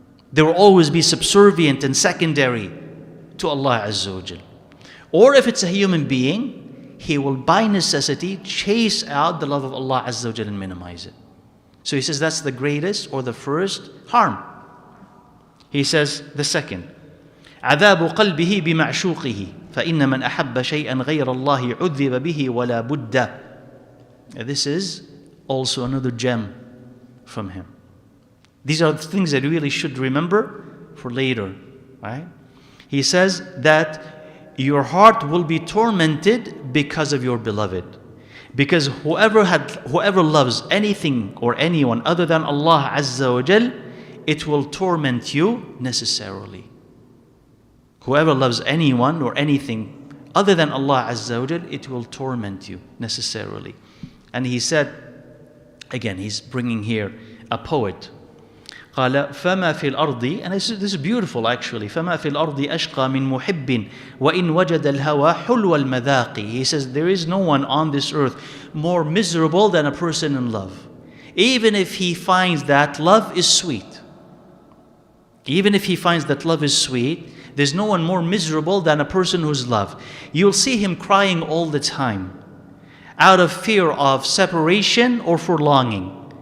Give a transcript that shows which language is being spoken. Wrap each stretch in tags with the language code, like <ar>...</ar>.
<en>There will always be subservient and secondary to Allah Azza wa Jal. Or if it's a human being, he will by necessity chase out the love of Allah Azza wa Jal and minimize it. So he says that's the greatest or the first harm. He says the second,</en> <ar>عذاب قلبه بمعشوقه فإن من أحب شيئا غير الله عذب به ولا بد.</ar> <en>This is also another gem from him. These are the things that you really should remember for later, right? He says that your heart will be tormented because of your beloved. Because whoever loves anything or anyone other than Allah Azza wa Jal, it will torment you necessarily. Whoever loves anyone or anything other than Allah Azza wa Jal, it will torment you necessarily. And he said, again, he's bringing here a poet.</en> <ar>قال فما في الأرض,</ar> <en>and this is beautiful actually,</en> <ar>فما في الأرض أشقى من محب وإن وجد الهوى حلو المذاق.</ar> <en>He says there is no one on this earth more miserable than a person in love. Even if he finds that love is sweet. Even if he finds that love is sweet, there's no one more miserable than a person who's loved. You'll see him crying all the time out of fear of separation or for longing.</en>